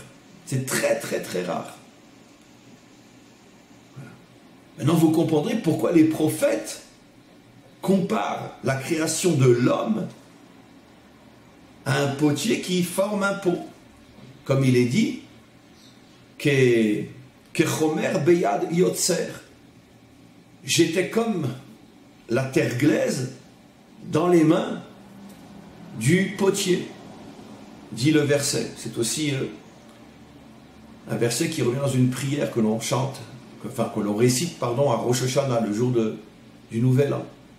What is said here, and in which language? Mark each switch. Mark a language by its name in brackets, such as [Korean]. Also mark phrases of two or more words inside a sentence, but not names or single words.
[French] C'est très très très rare. Voilà. Maintenant vous comprendrez pourquoi les prophètes comparent la création de l'homme à un potier qui forme un pot. Comme il est dit, [Hebrew] כחומר ביד היוצר. [French] J'étais comme la terre glaise dans les mains du potier, dit le verset. C'est aussi un verset qui revient dans une prière que l'on chante, que l'on récite, à Rosh Hashanah, le jour du Nouvel An.